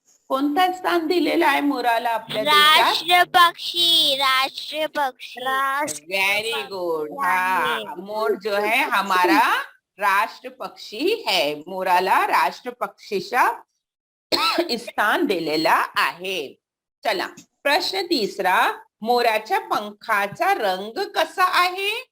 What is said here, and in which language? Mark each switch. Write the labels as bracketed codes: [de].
[mr] कोणता स्थान दिलेला आहे मोराला आपल्या देशात? राष्ट्र पक्षी. [en] Very good. [hi] हाँ, मोर जो है हमारा राष्ट्र पक्षी है. [mr] मोराला राष्ट्र पक्षीचा स्थान दिलेला आहे. चला, प्रश्न तिसरा, मोराच्या पंखाचा रंग कसा आहे?